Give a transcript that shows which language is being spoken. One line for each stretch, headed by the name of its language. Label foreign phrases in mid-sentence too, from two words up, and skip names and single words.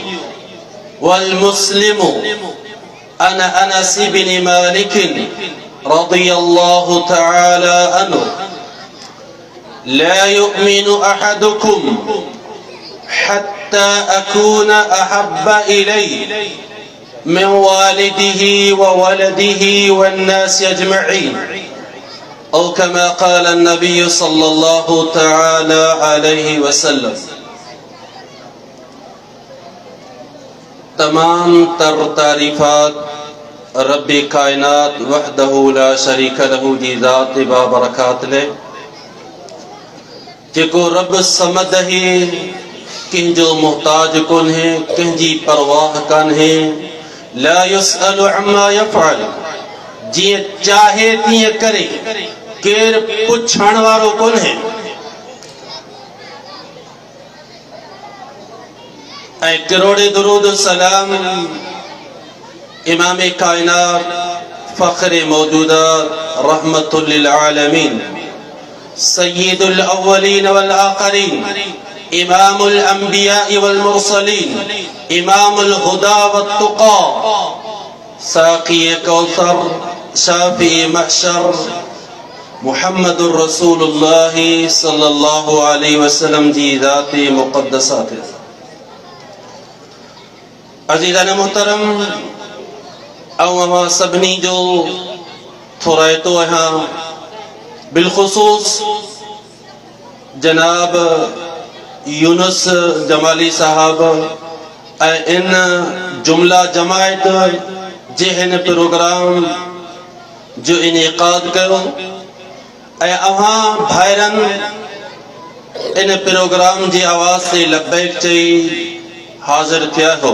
Arabic: والمسلم عن أنس بن مالك رضي الله تعالى عنه: لا يؤمن أحدكم حتى أكون أحب إليه من والده وولده والناس أجمعين، أو كما قال النبي صلى الله تعالى عليه وسلم.
Sindhi: तमाम तर तारीफात रब कायनात
Arabic: وحده لا شريك له
Sindhi: जी ज़ात बाबरकात ले, जेको रब समद है, कंहिंजो मोहताज कोन है, कंहिंजी परवाह कान है।
Arabic: لا يسأل عما يفعل,
Sindhi: जिए चाहे तीअं करे, केर पुछण वारो कोन है। ऐं करोड़े दुरूद सलाम इमाम कायनात फ़ख्र मौजूदात
Arabic: رحمة للعالمين سيد الأولين والآخرين إمام الأنبياء والمرسلين إمام الهدى والتقى ساقي كوثر شافع محشر محمد رسول الله صلى الله عليه وسلم
Sindhi: जी ज़ात मुक़द्दसात। अज़ीज़ान मोहतरम, अवां सभिनी जो थोराइतो आहियां, बिलख़ुसूस जनाब यूनुस जमाली साहब ऐं इन जुमला जमायत जे हिन प्रोग्राम जो इनेकाद कयो ऐं अवां भाइरनि इन प्रोग्राम जी आवाज़ ते लब्बैक चई हाज़िर थिया हो।